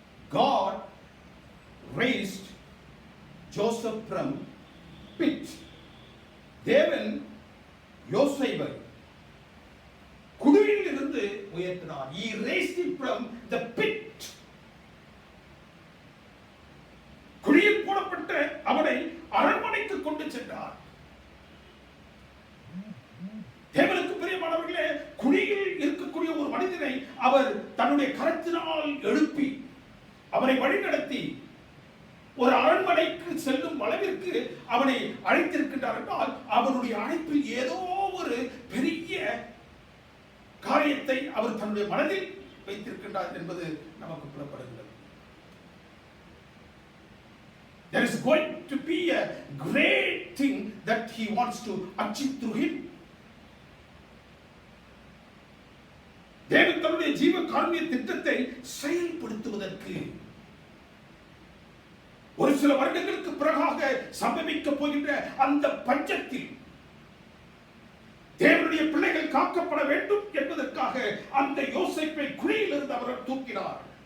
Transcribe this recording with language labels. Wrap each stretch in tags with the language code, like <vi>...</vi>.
<en>God raised Joseph from pit.</en> <ta>தேவன் யோசேப்பை குழியில் இருந்து உயர்த்தினார்.</ta> <en>He raised him from the pit.</en> <ta>குழியில் போடப்பட்ட அவனை அரண்மனைக்கு கொண்டு சென்றார். தேவனுக்கு பிரியமானவர்களே, குழியில் இருக்கக்கூடிய ஒரு மனிதனை அவர் தன்னுடைய கரத்தினால் எழுப்பி அவனை வழிநடத்தி ஒரு அரண்மனைக்கு செல்லும் அளவிற்கு அவனை அழைத்திருக்கின்றார் என்றால் அவனுடைய அழைப்பில் ஏதோ ஒரு பெரிய காரியத்தை அவர் தன்னுடைய மனதில் வைத்திருக்கின்றார் என்பது நமக்கு புலப்படுகிறது.</ta> <en>There is going to be a great thing that he wants to achieve through him.</en> <ta>தேவன் தன்னுடைய ஜீவ காருண்ய திட்டத்தை செயல்படுத்துவதற்கு ஒரு சில வருடங்களுக்கு பிறகாக சம்பவிக்க போகின்ற அந்த பஞ்சத்தில் தேவனுடைய பிள்ளைகள் காக்கப்பட வேண்டும் என்பதற்காக அந்த யோசேப்பை குழியிலிருந்து அவர் தூக்கினார்.</ta>